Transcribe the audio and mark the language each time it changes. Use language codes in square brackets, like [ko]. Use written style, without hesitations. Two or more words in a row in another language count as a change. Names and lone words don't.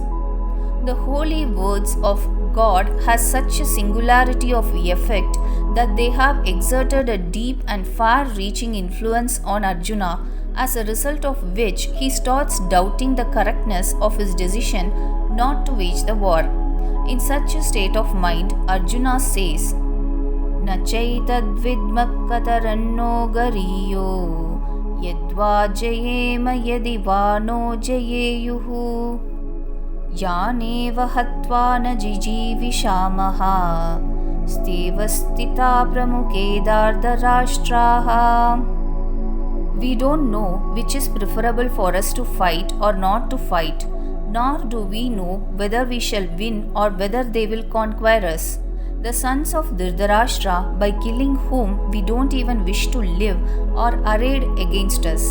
[en] The holy words of God has such a singularity of effect that they have exerted a deep and far-reaching influence on Arjuna, as a result of which he starts doubting the correctness of his decision not to wage the war. In such a state of mind, Arjuna says, [sa] नचैतद् विद्मः कतरन्नो गरीयो यद्वा जयेम यदि वानो जयेयुः यानेव हत्वा न जिजीविषामः तेऽवस्थिताः प्रमुखे धार्तराष्ट्राः. [en] We don't know which is preferable for us to fight or not to fight, nor do we know whether we shall win or whether they will conquer us. The sons of Dhritarashtra, by killing whom we don't even wish to live, are arrayed against us.